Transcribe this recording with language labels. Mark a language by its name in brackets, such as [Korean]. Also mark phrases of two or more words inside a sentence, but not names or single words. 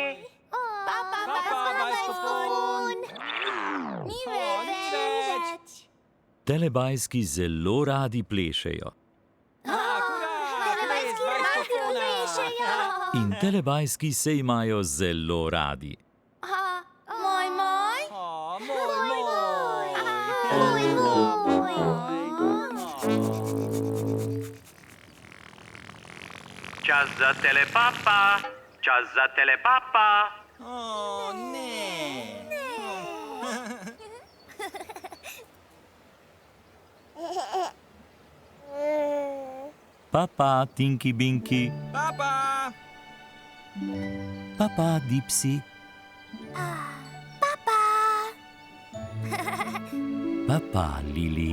[Slovenian] Papa, bajskofon. Ni več. Telebajski zelo radi plešejo. In telebajski se imajo zelo radi. Moj, moj. Čas za telepapa. Čas za telepapa. Papa, Tinky Binky. Papa! Papa, Dipsy. Papa, Lili.